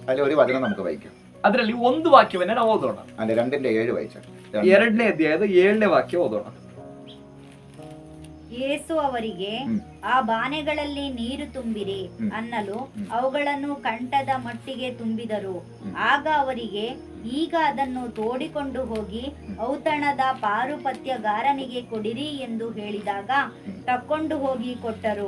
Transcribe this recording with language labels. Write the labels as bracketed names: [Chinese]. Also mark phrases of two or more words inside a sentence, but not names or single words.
[Malayalam] അതിൽ ഒരു വചനം നമുക്ക് വായിക്കാം. [Kannada] ಅದರಲ್ಲಿ ಒಂದು ವಾಕ್ಯವನ್ನೇ ನಾವು ಓದೋಣ. [Malayalam] അതിന്റെ 2:7 വായിച്ചാൽ, [Kannada] 2ನೇ ಅಧ್ಯಾಯದ 7ನೇ ವಾಕ್ಯ ಓದೋಣ. ಯೇಸು ಅವರಿಗೆ, ಆ ಬಾನೆಗಳಲ್ಲಿ ನೀರು ತುಂಬಿರಿ ಅನ್ನಲು ಅವುಗಳನ್ನು ಕಂಠದ ಮಟ್ಟಿಗೆ ತುಂಬಿದರು. ಆಗ ಅವರಿಗೆ ಈಗ ಅದನ್ನು ತೋಡಿಕೊಂಡು ಹೋಗಿ ಔತಣದ ಪಾರುಪತ್ಯಗಾರನಿಗೆ ಕೊಡಿರಿ ಎಂದು ಹೇಳಿದಾಗ ತಕ್ಕೊಂಡು ಹೋಗಿ ಕೊಟ್ಟರು.